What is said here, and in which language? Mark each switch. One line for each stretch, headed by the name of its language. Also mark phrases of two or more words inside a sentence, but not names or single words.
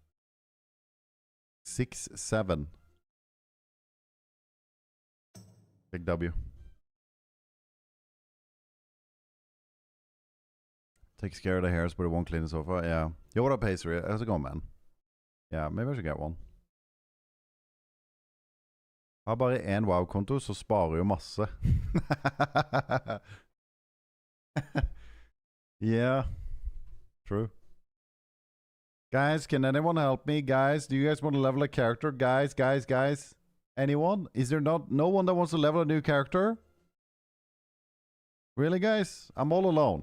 English: 6-7. Big W. Takes care of the hairs, but it won't clean the sofa. Yeah. Yo, what up, Hazer? How's it going, man? Yeah, maybe I should get one.
Norwegian: Har bare én wow-konto, så sparer jo masse.
English: Yeah. True. Guys, can anyone help me? Guys, do you guys want to level a character? Guys. Anyone? Is there no one that wants to level a new character? Really, guys? I'm all alone.